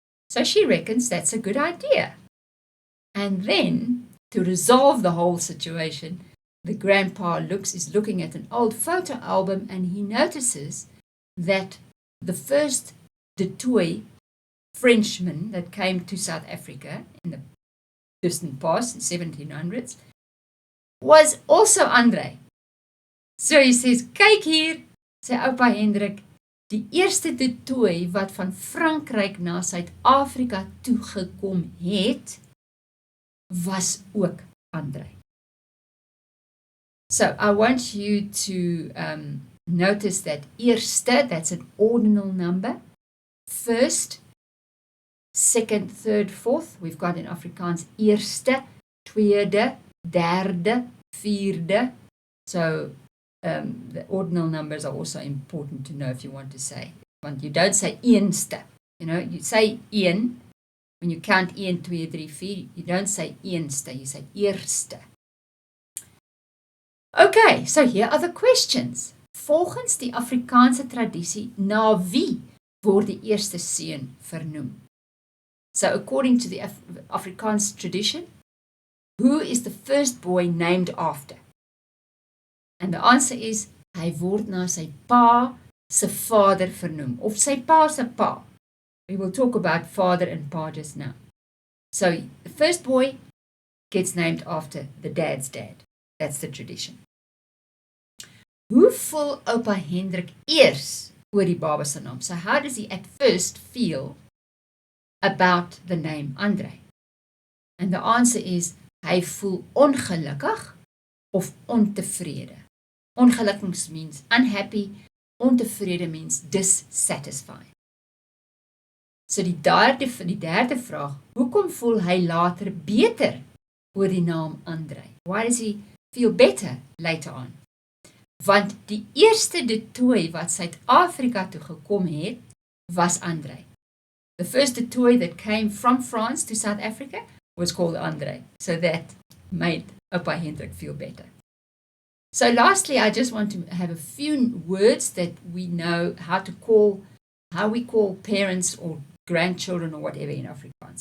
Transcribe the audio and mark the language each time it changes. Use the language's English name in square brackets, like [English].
[English] So she reckons that's a good idea. And then, to resolve the whole situation, the grandpa is looking at an old photo album and he notices that the first du Toit Frenchman that came to South Africa in the distant past, in 1700s, was also Andre. So he says, [Afrikaans] kyk hier, sê oupa Hendrik, die eerste du Toit wat van Frankryk na Suid-Afrika toegekom het, was ook Andre. [English] So I want you to notice that eerste, that's an ordinal number. First, second, third, fourth. We've got in Afrikaans [Afrikaans] eerste, tweede, derde, vierde. [English] So the ordinal numbers are also important to know if you want to say. Want you don't say eenste. You say een. When you count 1, 2, 3, 4, you don't say eenste, you say eerste. Okay, so here are the questions. [Afrikaans] Volgens die Afrikaanse tradisie, na wie word die eerste seun vernoem? [English] So according to the Afrikaans tradition, who is the first boy named after? And the answer is, [Afrikaans] hy word na sy pa se vader vernoem, of sy pa se pa. [English] We will talk about father and pa just now. So the first boy gets named after the dad's dad. That's the tradition. [Afrikaans] Hoe voel oupa Hendrik eers oor die baba se naam? [English] So how does he at first feel about the name Andre? And the answer is, [Afrikaans] hy voel ongelukkig of ontevrede. [English] Ongelukkig means unhappy, ontevrede means dissatisfied. [Afrikaans] So die derde vraag, hoekom voel hy later beter oor die naam Andre? [English] Why does he feel better later on? [Afrikaans] Want die eerste du Toit wat Suid-Afrika toe gekom het, was Andre. [English] The first du Toit that came from France to South Africa was called Andre. So that made oupa Hendrik feel better. So lastly, I just want to have a few words that we know how we call parents or grandchildren or whatever in Afrikaans.